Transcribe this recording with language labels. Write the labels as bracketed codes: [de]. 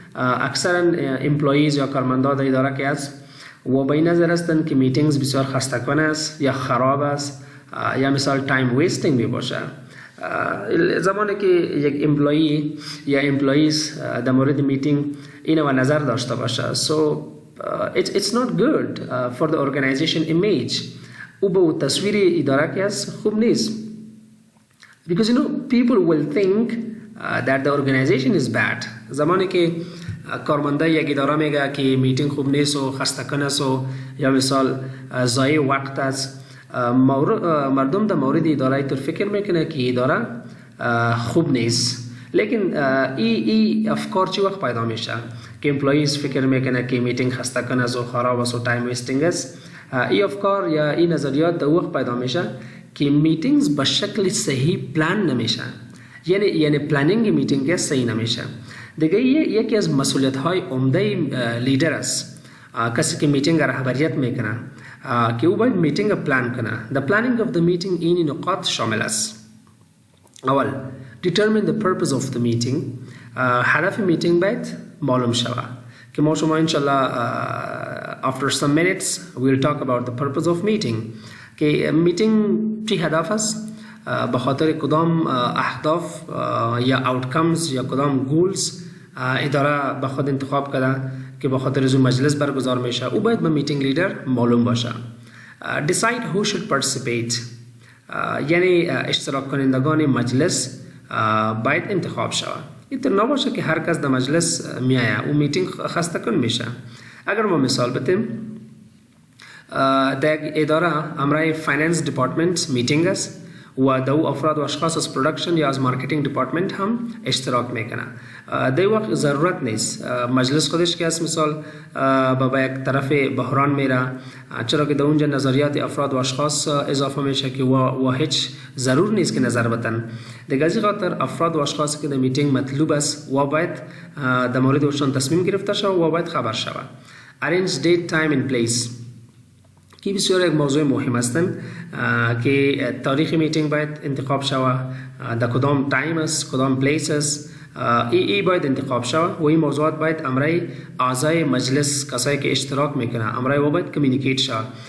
[fa] اکثر employees یا کارمندان اداره که است و به نظر هستند که میتینگز بسیار خسته کننده است یا خراب است یا مثال تایم ویستینگ می باشه. زمانی که یک امپلوی یا امپلویز در مورد میتینگ اینو نظر داشته باشه [en] so it's not good for the organization image. [fa] او به تصویر اداره که است خوب نیست [en] because people will think that the organization is bad. [fa] زمانی که کارمنده یک اداره میگه که میتینگ خوب نیست و خسته کنه است یا مثال ضایع وقت است، مردم در مورد اداره تر فکر میکنه که اداره خوب نیست [hi] लेकिन [fa] ای افکار چی وقت پیدا میشه که امپلویز فکر میکنه که میتینگ خسته کنه و خراب است و تایم ویستینگ است. ای افکار یا این نظریات در وقت پیدا میشه که میتینگز به شکل صحیح پلان نمیشه، یعنی پلانینگ میتینگ صحیح نمیشه. دیگه یکی از مسئولیت های عمده لیدر است، کسی که میتینگ رهبریت میکنه، که او باید میتینگ پلان کنه. [en] The planning of the meeting [fa] این نقاط شامل است. اول [en] determine the purpose of the meeting. [fa] هدف میتینگ باید معلوم شود که ما شما انشالله [en] after some minutes we'll talk about the purpose of meeting. [fa] که میتینگ چی هدف است؟ به خاطر کدام اهداف یا outcomes یا کدام goals اداره به خود انتخاب کرده که به خاطر از مجلس برگزار میشه، او باید به میتینگ لیدر معلوم باشه. [en] decide who should participate. [fa] یعنی اشتراک کنندگان مجلس باید انتخاب شود. اینطور نباشه که هر کس در مجلس میایه و میتینگ خسته کن میشه. اگر ما مثال بتیم، در اداره امرای فایننس دیپارتمنت میتینگ است و دو افراد و اشخاص از پرودکشن یا از مارکتینگ دیپارتمنت هم اشتراک میکنه. در وقت ضرورت نیست مجلس خودش که از مثال با یک طرف بحران میره، چرا که در اونجا نظریات افراد و اشخاص اضافه میشه که و هیچ ضرور نیست که نظر بدن. دیگه از خاطر افراد و اشخاصی که در میتینگ مطلوب است و باید در موردشان تصمیم گرفته شود و باید خبر شود. [en] arrange date time and place. [fa] که بسیار یک موضوع مهم هستند که تاریخ میتینگ باید انتخاب شود، در کدام تایم است، کدام پلیس است، ای باید انتخاب شود و این موضوعات باید امرای اعضای مجلس کسایی که اشتراک میکنه امرای و باید کمیونیکیت شود.